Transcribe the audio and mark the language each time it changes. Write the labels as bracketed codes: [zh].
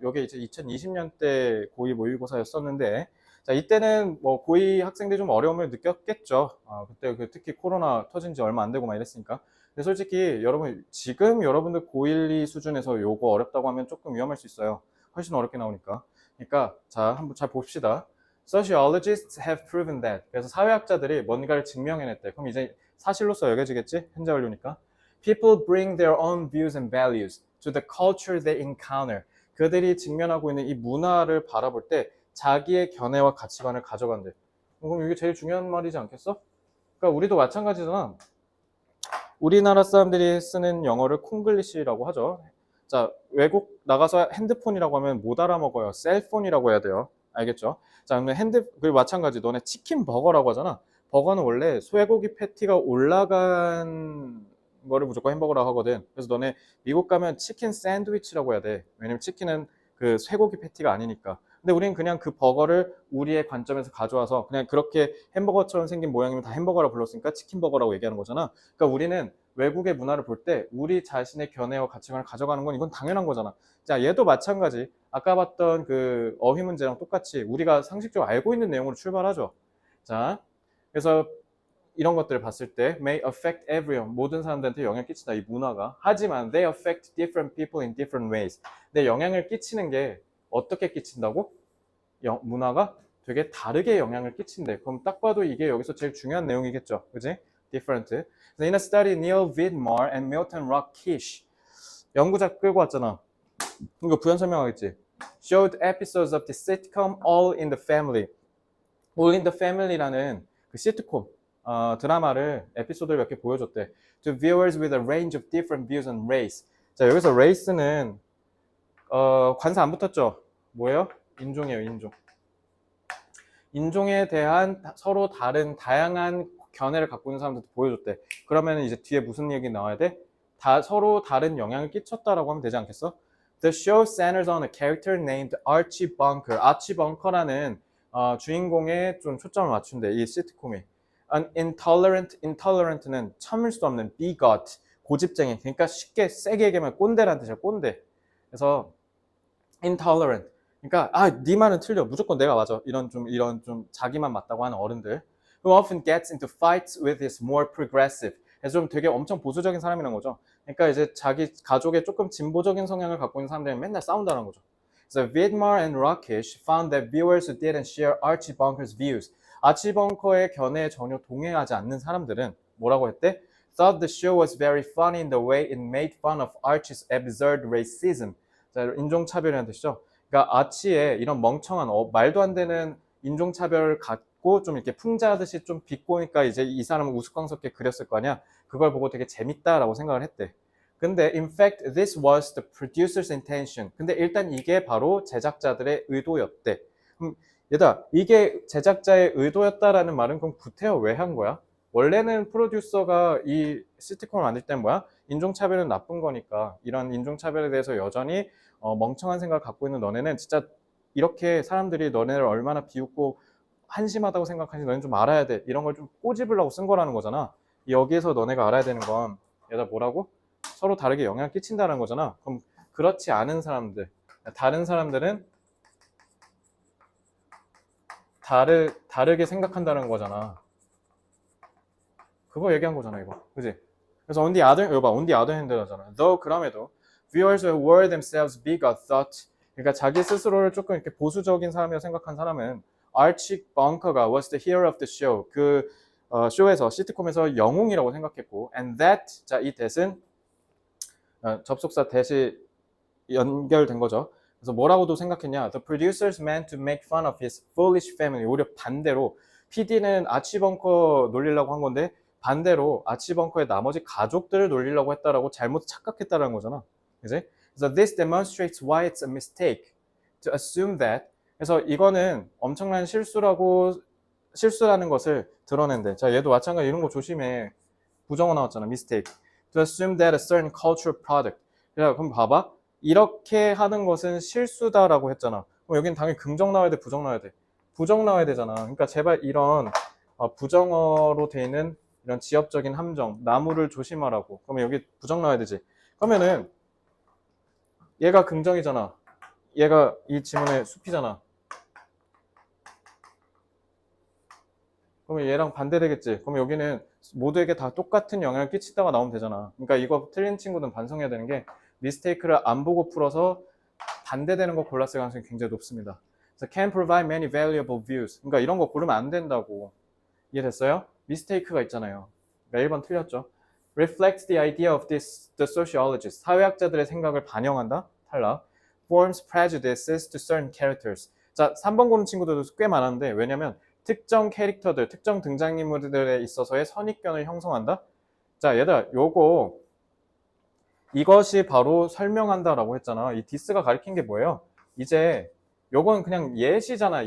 [ko] 이게 이제 2020년대 고2 모의고사였었는데 자, 이때는 뭐 고2 학생들이 좀 어려움을 느꼈겠죠. 그때 특히 코로나 터진 지 얼마 안 되고 막 이랬으니까. 근데 솔직히 여러분 지금 여러분들 고1, 2 수준에서 요거 어렵다고 하면 조금 위험할 수 있어요. 훨씬 어렵게 나오니까. 그러니까 자, 한번 잘 봅시다. [en] Sociologists have proven that. [ko] 그래서 사회학자들이 뭔가를 증명해냈대. 그럼 이제 사실로서 여겨지겠지? 현재 완료니까. [en] People bring their own views and values to the culture they encounter. [ko] 그들이 직면하고 있는 이 문화를 바라볼 때 자기의 견해와 가치관을 가져간대. 그럼 이게 제일 중요한 말이지 않겠어? 그러니까 우리도 마찬가지잖아. 우리나라 사람들이 쓰는 영어를 콩글리시라고 하죠. 자, 외국 나가서 핸드폰이라고 하면 못 알아먹어요. 셀폰이라고 해야 돼요. 알겠죠? 자, 그러면 그리고 마찬가지 너네 치킨 버거라고 하잖아. 버거는 원래 소고기 패티가 올라간 거를 무조건 햄버거라고 하거든. 그래서 너네 미국 가면 치킨 샌드위치라고 해야 돼. 왜냐면 치킨은 그 쇠고기 패티가 아니니까. 근데 우리는 그냥 그 버거를 우리의 관점에서 가져와서 그냥 그렇게 햄버거처럼 생긴 모양이면 다 햄버거라고 불렀으니까 치킨 버거라고 얘기하는 거잖아. 그러니까 우리는 외국의 문화를 볼 때 우리 자신의 견해와 가치관을 가져가는 건 이건 당연한 거잖아. 자, 얘도 마찬가지. 아까 봤던 그 어휘 문제랑 똑같이 우리가 상식적으로 알고 있는 내용으로 출발하죠. 자, 그래서 이런 것들을 봤을 때 [en] may affect everyone. [ko] 모든 사람들한테 영향을 끼친다. 이 문화가. 하지만 [en] they affect different people in different ways. [ko] 근데 영향을 끼치는 게 어떻게 끼친다고? 문화가 되게 다르게 영향을 끼친대. 그럼 딱 봐도 이게 여기서 제일 중요한 내용이겠죠. 그지? different. [en] In a study, Neil Vidmar and Milton Rockkish [ko] 연구자 끌고 왔잖아. 이거 부연 설명하겠지. [en] Showed episodes of the sitcom All in the Family. [ko] All in the Family라는 그 시트콤 드라마를 에피소드를 몇 개 보여줬대. [en] To viewers with a range of different views on race. [ko] 자, 여기서 race는 관사 안 붙었죠? 뭐예요? 인종이에요, 인종. 인종에 대한 서로 다른 다양한 견해를 갖고 있는 사람들도 보여줬대. 그러면 이제 뒤에 무슨 얘기 나와야 돼? 서로 다른 영향을 끼쳤다라고 하면 되지 않겠어? [en] The show centers on a character named Archie Bunker. [ko] Archie Bunker라는 주인공에 좀 초점을 맞춘대. 이 시트콤이. [en] An intolerant [ko] 는 참을 수 없는 bigot, 고집쟁이. 그러니까 쉽게 세게 얘기하면 꼰대라는 뜻이야. 꼰대. 그래서 intolerant. 그러니까 네 말은 틀려. 무조건 내가 맞아. 이런 좀 자기만 맞다고 하는 어른들. [en] Who often gets into fights with his more progressive. [ko] 그래서 좀 되게 엄청 보수적인 사람이라는 거죠. 그러니까 이제 자기 가족에 조금 진보적인 성향을 갖고 있는 사람들은 맨날 싸운다는 거죠. [en] So Vidmar and Rakesh found that viewers who didn't share Archie Bunker's views, [ko] 아치 벙커의 견해에 전혀 동의하지 않는 사람들은 뭐라고 했대? [en] Thought the show was very funny in the way it made fun of Archie's absurd racism. [ko] 자, 인종차별이라는 뜻이죠. 그러니까 아치의 이런 멍청한 말도 안 되는 인종차별을 갖고 좀 이렇게 풍자하듯이 좀 비꼬니까 이제 이 사람은 우스꽝스럽게 그렸을 거 아니야. 그걸 보고 되게 재밌다라고 생각을 했대. 근데 [en] in fact this was the producer's intention. [ko] 근데 일단 이게 바로 제작자들의 의도였대. 얘들아, 이게 제작자의 의도였다라는 말은 그럼 구태여 왜 한 거야? 원래는 프로듀서가 이 시트콤을 만들 때는 뭐야? 인종차별은 나쁜 거니까 이런 인종차별에 대해서 여전히 멍청한 생각을 갖고 있는 너네는 진짜 이렇게 사람들이 너네를 얼마나 비웃고 한심하다고 생각하는지 너네는 좀 알아야 돼. 이런 걸 좀 꼬집으려고 쓴 거라는 거잖아. 여기에서 너네가 알아야 되는 건 얘들아 뭐라고? 서로 다르게 영향을 끼친다는 거잖아. 그럼 그렇지 않은 사람들, 다른 사람들은 다르게 생각한다는 거잖아. 그거 얘기한 거잖아, 이거. 그지? 그래서 [en] on the other, [ko] 이거 봐, [en] on the other hand라잖아. though, [ko] 그럼에도, [en] viewers who were themselves bigot thought, [ko] 그러니까 자기 스스로를 조금 이렇게 보수적인 사람이라고 생각한 사람은 [en] Archie Bunker가 was the hero of the show. [ko] 그 쇼에서, 시트콤에서 영웅이라고 생각했고, [en] and that, [ko] 자, 이 that은 접속사 that이 연결된 거죠. 그래서 뭐라고도 생각했냐? [en] The producers meant to make fun of his foolish family. [ko] 오히려 반대로 PD는 아치 벙커 놀리려고 한 건데 반대로 아치 벙커의 나머지 가족들을 놀리려고 했다라고 잘못 착각했다라는 거잖아. 그지? 그래서 [en] this demonstrates why it's a mistake to assume that. [ko] 그래서 이거는 엄청난 실수라는 것을 드러낸대. 자, 얘도 마찬가지 이런 거 조심해. 부정어 나왔잖아. [en] mistake. To assume that a certain cultural product. [ko] 그럼 봐봐. 이렇게 하는 것은 실수다라고 했잖아. 그럼 여기는 당연히 긍정 나와야 돼, 부정 나와야 돼? 부정 나와야 되잖아. 그러니까 제발 이런 부정어로 돼 있는 이런 지엽적인 함정, 나무를 조심하라고. 그러면 여기 부정 나와야 되지. 그러면은 얘가 긍정이잖아. 얘가 이 지문의 숲이잖아. 그러면 얘랑 반대되겠지. 그러면 여기는 모두에게 다 똑같은 영향을 끼치다가 나오면 되잖아. 그러니까 이거 틀린 친구는 반성해야 되는 게 미스테이크를 안 보고 풀어서 반대되는 거 골랐을 가능성이 굉장히 높습니다. 그래서 [en] can provide many valuable views. [ko] 그러니까 이런 거 고르면 안 된다고. 이해됐어요? 미스테이크가 있잖아요. 그러니까 1번 틀렸죠. [en] reflects the idea of the sociologist. [ko] 사회학자들의 생각을 반영한다. 탈락. [en] forms prejudices to certain characters. [ko] 자, 3번 고른 친구들도 꽤 많았는데 왜냐면 특정 캐릭터들, 특정 등장인물들에 있어서의 선입견을 형성한다. 자, 얘들아, 이것이 바로 설명한다라고 했잖아. 이 디스가 가리킨 게 뭐예요? 이제 요건 그냥 예시잖아.